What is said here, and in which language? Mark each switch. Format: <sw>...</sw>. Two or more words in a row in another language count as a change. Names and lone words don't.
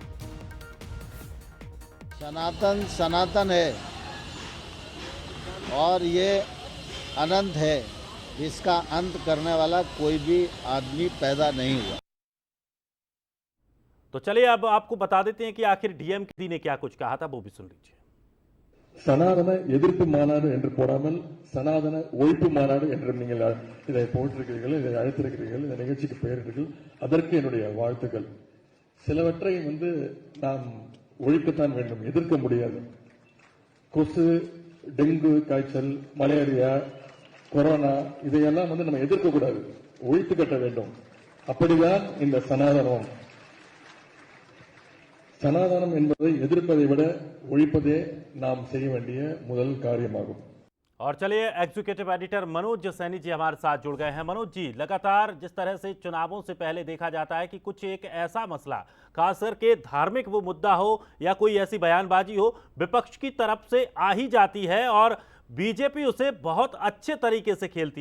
<hi>सनातन सनातन है और ये अनंत है, इसका अंत करने वाला कोई भी आदमी पैदा नहीं हुआ। तो चलिए अब आपको बता देते हैं कि आखिर डीएम ने क्या कुछ कहा था, वो भी सुन लीजिए।</hi> <ta>சனாதன எதிர்ப்பு மாநாடு என்று போடாமல் சனாதன ஒழிப்பு மாநாடு என்று நீங்கள் இதை போட்டிருக்கிறீர்கள், இதை அழைத்திருக்கிறீர்கள், இந்த நிகழ்ச்சிக்கு பெயரிட்டீர்கள். அதற்கு என்னுடைய வாழ்த்துக்கள். சிலவற்றை நாம் ஒழிக்கத்தான் வேண்டும், எதிர்க்க முடியாது. கொசு, டெங்கு காய்ச்சல், மலேரியா, கொரோனா இதையெல்லாம் நம்ம எதிர்க்க கூடாது, ஒழித்து கட்ட வேண்டும். அப்படிதான் இந்த சனாதனம். சனாதனம் என்பதை எதிர்ப்பதை விட ஒழிப்பதே நாம் செய்ய வேண்டிய முதல் காரியமாகும்।</ta> <hi>और चलिए एग्जीक्यूटिव एडिटर मनोज सैनी जी हमारे साथ जुड़ गए हैं। मनोज जी, लगातार जिस तरह से चुनावों से पहले देखा जाता है कि कुछ एक ऐसा मसला, खासकर के धार्मिक वो मुद्दा हो या कोई ऐसी बयानबाजी हो, विपक्ष की तरफ से आ ही जाती है और बीजेपी उसे बहुत अच्छे तरीके से खेलती है।</hi>